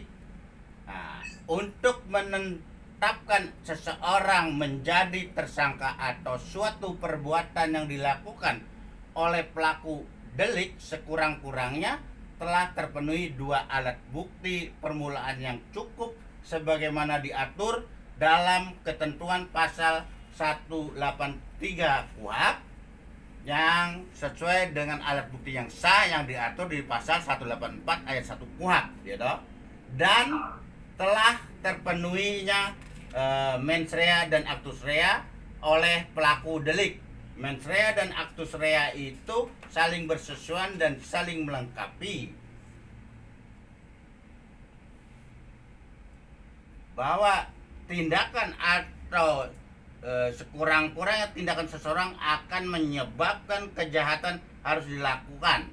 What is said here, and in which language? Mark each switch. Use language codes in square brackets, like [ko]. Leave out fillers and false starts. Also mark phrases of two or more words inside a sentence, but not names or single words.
[id] Nah, untuk menetapkan seseorang menjadi tersangka atau suatu perbuatan yang dilakukan oleh pelaku delik sekurang-kurangnya telah terpenuhi 2 alat bukti permulaan yang cukup sebagaimana diatur dalam ketentuan pasal 183 KUHP yang sesuai dengan alat bukti yang sah yang diatur di pasal 184 ayat 1 KUHP, gitu. Dan telah terpenuhinya [la] mens rea [id] dan [la] actus rea [id] oleh pelaku delik. [la] Mens rea [id] dan [la] actus rea [id] itu saling bersesuaian dan saling melengkapi. Bahwa tindakan atau sekurang-kurangnya tindakan seseorang akan menyebabkan kejahatan harus dilakukan.